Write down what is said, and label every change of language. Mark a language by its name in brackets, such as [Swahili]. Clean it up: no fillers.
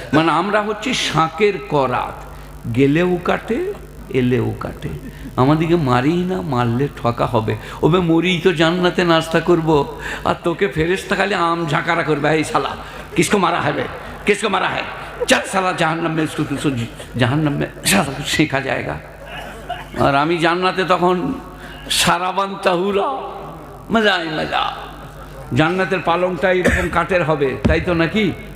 [Bangla] মানে আমরা হচ্ছে শাঁকের করাত, গেলেও কাটে এলেও কাটে। আমাদেরকে মারি না, মারলে ঠকা হবে। ওবে মরি তো জান্নাতে নাস্তা করব, আর তোকে ফেরেশতা খালি আম ঝাঁকারা করবে, এই শালা [Hindi] किसको मारा है बे, किसको मारा है, चल साला जहन्नम में, इसको जहन्नम में सेका जाएगा। [Bangla] और आमी জান্নাতে তখন সারাবান তাহুরা, মজাই মজা। জান্নাতের পালংটা এরকম কাঠের হবে, তাই তো নাকি?